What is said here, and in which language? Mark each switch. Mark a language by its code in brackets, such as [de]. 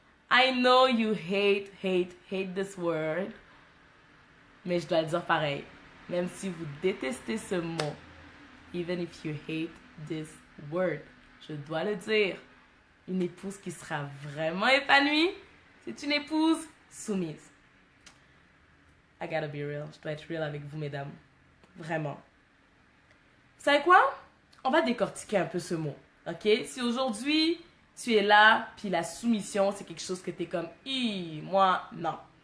[en] I know you hate this word. [fr] Mais je dois le dire pareil. Même si vous détestez ce mot. [en] Even if you hate this word. [fr] Je dois le dire. Une épouse qui sera vraiment épanouie, c'est une épouse soumise. [en] I gotta be real. [fr] Je dois être real avec vous, mesdames. Vraiment. Vous savez quoi? On va décortiquer un peu ce mot. Ok? Si aujourd'hui, tu es là, puis la soumission, c'est quelque chose que tu es comme, moi, non.